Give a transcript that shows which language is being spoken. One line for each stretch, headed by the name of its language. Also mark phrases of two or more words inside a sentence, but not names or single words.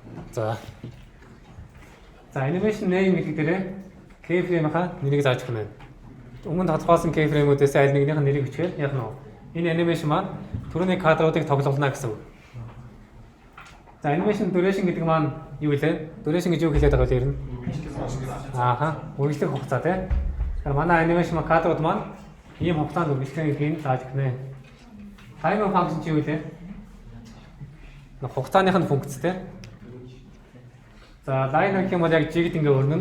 Mongolian: За. За
English: animation name
Mongolian: гэдэг дээрээ keyframe-ийнхаа нэрийг зааж өгнө. Өмнө тодорхойлсон keyframe-үүдээс аль нэгнийх нь нэрийг бичгээр яг нь энэ animation маань түрүүний кадруудыг тоглуулна гэсэн үг. За
English: animation duration
Mongolian: гэдэг маань юу гэлээ? Duration гэж юу хэлээд байгаа вэ ер нь? Үргэлжлэх хугацаа тийм. Тэгэхээр манай animation кадрууд маань ийм хугацаанд үргэлжлэхийг зааж өгнө.
English: Timer function
Mongolian: чи юу вэ? Хугацааных нь функц тийм. За liner гэх юм бол яг жигд ингээ өрнөн.